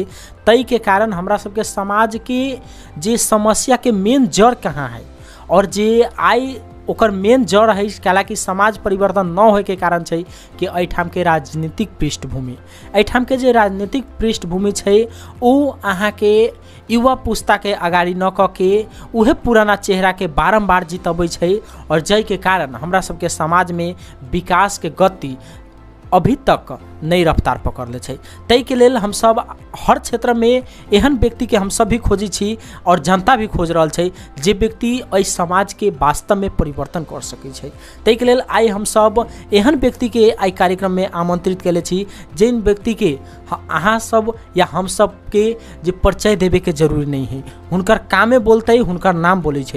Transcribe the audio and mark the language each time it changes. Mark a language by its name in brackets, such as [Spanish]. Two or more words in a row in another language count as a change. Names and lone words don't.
[Maithili] तई के कारण हमरा सबके समाज के जे समस्या के मेन जड़ कहाँ है और जे आई ओकर मेन जड़ है कैलाकि समाज परिवर्तन न होए के कारण छै कि एठाम के राजनीतिक पृष्ठभूमि एठाम के जे राजनीतिक पृष्ठभूमि छै उ अहाँ के युवा पुस्ता के अगाडि न क के उहे पुराना चेहरा के बारंबार जितबै छै और जय के कारण हमरा सबके समाज में विकास के गति अभी तक नई रफ्तार पकड़ले छै। तई के लेल हम सब हर क्षेत्र में एहन व्यक्ति के हम सब भी खोजी छी और जनता भी खोज रहल छै जे व्यक्ति एहि समाज के वास्तव में परिवर्तन कर सकै छै। तई के लेल आई हम सब एहन व्यक्ति के आई कार्यक्रम में आमंत्रित केले छी जिन व्यक्ति के अहाँ सब या हम सब के जे परिचय देवे के जरूरी नहीं है, हुनकर कामे बोलते हुनकर नाम बोले छै।